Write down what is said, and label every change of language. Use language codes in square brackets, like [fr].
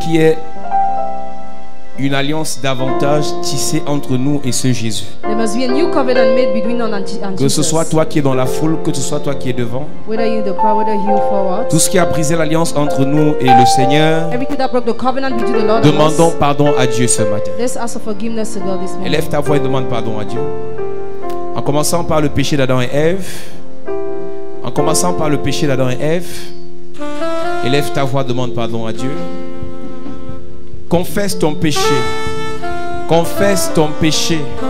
[fr] qu'il y ait une alliance davantage tissée entre nous et ce Jésus. [en] There must be a new covenant made between us and [fr] Que ce [en] Jesus. [fr] soit toi qui es dans la foule, que ce soit toi qui es devant. [en] Whether you in the crowd, whether you forward. [fr] Tout ce qui a brisé l'alliance entre nous et le Seigneur, [en] Everything that broke the covenant between the Lord [fr] demandons [en] and us. [fr] pardon à Dieu ce matin. [en] Let's ask for forgiveness to God this morning. [fr] Élève ta voix et demande pardon à Dieu. En commençant par le péché d'Adam et Ève. En commençant par le péché d'Adam et Ève. Élève ta voix, demande pardon à Dieu. Confesse ton péché. Confesse ton péché.